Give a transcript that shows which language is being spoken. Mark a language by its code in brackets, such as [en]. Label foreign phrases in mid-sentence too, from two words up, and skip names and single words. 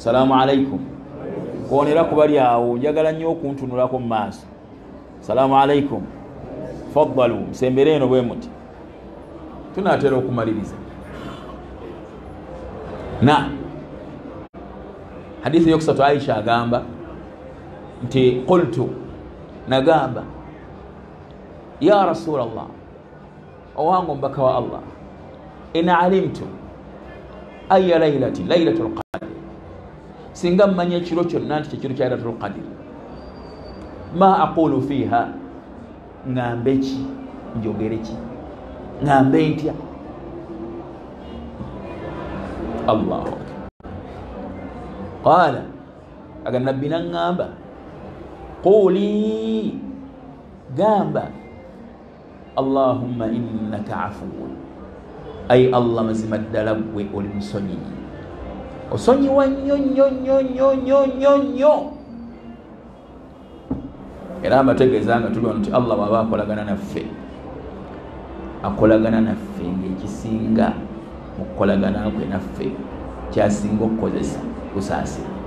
[ar] السلام عليكم [lg] kwonera kubali awo njagala nnyo okuntunulako mu maaso [ar] السلام عليكم [lg] faddalu musembere eno bwe muti tunaatera okumaliriza na hadithi yokusatu Aisha agamba nti qultu nagamba [ar] يا رسول الله [lg] owange omubaka wa Allah [ar] إن علمت أي ليلة ليلة القدر [lg] singa mmanya ekiro kyonna nti kyekiro kya [ar] ليلة القدر ما أقول فيها [lg] ngambe ki njogere ki ngambe ntya Allahu qala aga nabbi nangamba quli gamba [ar] اللهم إنك عفو [lg] ay Allah mazima ddala gwe oli musonyi osonyiwa nnyo nnyo nnyo nnyo nnyo nnyo nnyo era amategeeza nga tuli wano nti Allah bw'aba akolagana naffe akolagana naffe ng'ekisinga mu kukolagana kwe naffe kyasinga okukozesa kusaasira